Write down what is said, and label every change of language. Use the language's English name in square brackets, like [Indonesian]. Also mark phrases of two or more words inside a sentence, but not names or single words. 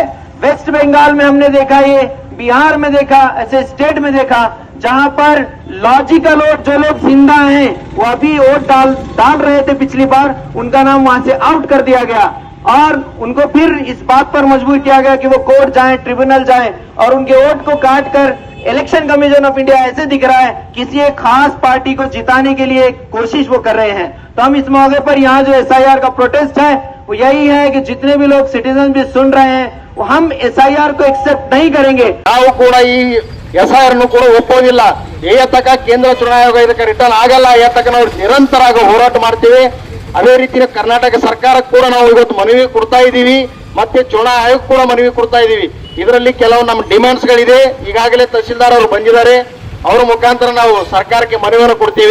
[Hindi] वेस्ट बंगाल में हमने देखा, ये बिहार में देखा, ऐसे स्टेट में देखा जहां पर [English] logical vote [Hindi] जो लोग जिंदा हैं वो अभी वोट डाल रहे थे पिछली बार, उनका नाम वहां से आउट कर दिया गया और उनको फिर इस बात पर मजबूर किया गया कि वो कोर्ट जाएं, ट्रिब्यूनल जाएं और उनके वोट को काट कर इलेक्शन कमीशन ऑफ इंडिया ऐसे दिख रहा है किसी एक खास पार्टी को जिताने के लिए कोशिश वो कर रहे हैं। तो हम इस मौके पर यहाँ जो SIR का प्रोटेस्ट है वो यही है कि जितने भी लोग सिटीजन भी सुन रहे हैं वो हम SIR को एक्सेप्ट नहीं करेंगे। [Kannada] ನಾವು ಕೂಡ ಈ SIR ನ್ನು ಕೂಡ ಒಪ್ಪೋದಿಲ್ಲ। ಏತಕ ಕೇಂದ್ರ ಚುನಾವಣಾ ಆಯೋಗ ಇದಕ್ಕೆ ರಿಟರ್ನ್ ಆಗಲ್ಲ, ಏತಕ ನಾವು ನಿರಂತರ ಹೋರಾಟ ಮಾಡ್ತೀವಿ। ಅದೇ ರೀತಿ ಕರ್ನಾಟಕ ಸರ್ಕಾರಕ್ಕೆ ಕೂಡ ನಾವು ಇವತ್ತು ಮನವಿ ಕೊಡ್ತಾ ಇದ್ದೀವಿ, ಮತ್ತೆ ಚುನಾವಣಾ ಆಯೋಗ ಕೂಡ ಮನವಿ ಕೊಡ್ತಾ ಇದ್ದೀವಿ। ಇದರಲ್ಲಿ ಕೆಲವು ನಮ್ಮ ಡಿಮ್ಯಾಂಡ್ಸ್ ಗಳಿದೆ, ಈಗಾಗಲೇ ತಹಶೀಲ್ದಾರ್ ಅವರು ಬಂದಿದ್ದಾರೆ, ಅವರ ಮುಖಾಂತರ ನಾವು ಸರ್ಕಾರಕ್ಕೆ ಮನವಿಯನ್ನು ಕೊಡ್ತೀವಿ।